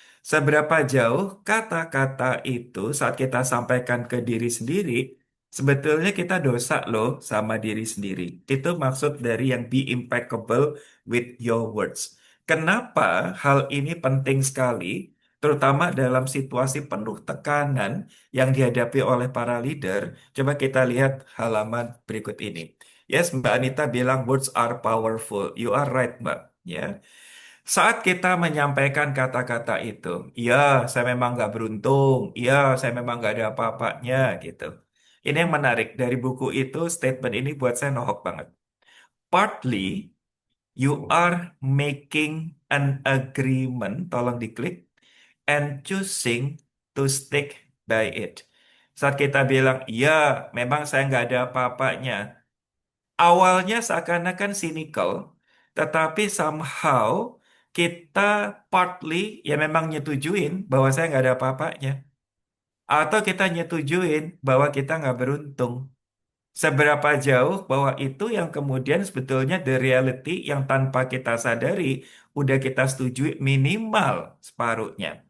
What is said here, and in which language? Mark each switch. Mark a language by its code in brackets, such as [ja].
[id] Seberapa jauh kata-kata itu saat kita sampaikan ke diri sendiri, sebetulnya kita dosa loh sama diri sendiri. Itu maksud dari yang [en] be impeccable with your words. [id] Kenapa hal ini penting sekali, terutama dalam situasi penuh tekanan yang dihadapi oleh para leader? Coba kita lihat halaman berikut ini. [en] Yes, Mbak Anita [id] bilang [en] words are powerful. You are right, Mbak. [id] Ya, saat kita menyampaikan kata-kata itu, ya saya memang nggak beruntung, ya saya memang nggak ada apa-apanya gitu. Ini yang menarik dari buku itu, statement ini buat saya nohok banget. [en] Partly you are making an agreement, [id] tolong diklik, [en] and choosing to stick by it. [id] Saat kita bilang, ya memang saya nggak ada apa-apanya. Awalnya seakan-akan cynical, tetapi somehow kita partly ya memang nyetujuin bahwa saya nggak ada apa-apanya. Atau kita nyetujuin bahwa kita nggak beruntung. Seberapa jauh bahwa itu yang kemudian sebetulnya the reality yang tanpa kita sadari udah kita setujui minimal separuhnya.